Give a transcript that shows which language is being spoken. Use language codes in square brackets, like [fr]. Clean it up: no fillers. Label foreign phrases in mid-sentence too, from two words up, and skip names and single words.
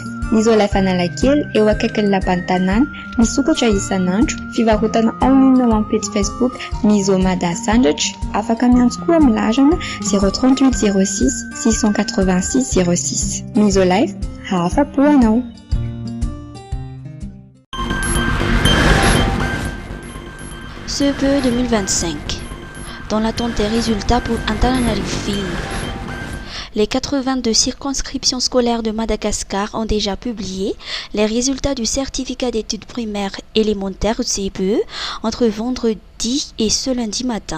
[mg] Ny Isolife Analakely eo akaikin'ny lapan'ny tanàna, misokatra isan'andro, fivarotana online ao amin'ny page Facebook Misomada Sandratra, afaka miantso koa amin'ny larana 038 06 686 06. Isolife, afa-po anao. [fr] CPE 2025. Dans l'attente des résultats pour Antananarivo. Les 82 circonscriptions scolaires de Madagascar ont déjà publié les résultats du certificat d'études primaires élémentaires CPE entre vendredi et ce lundi matin.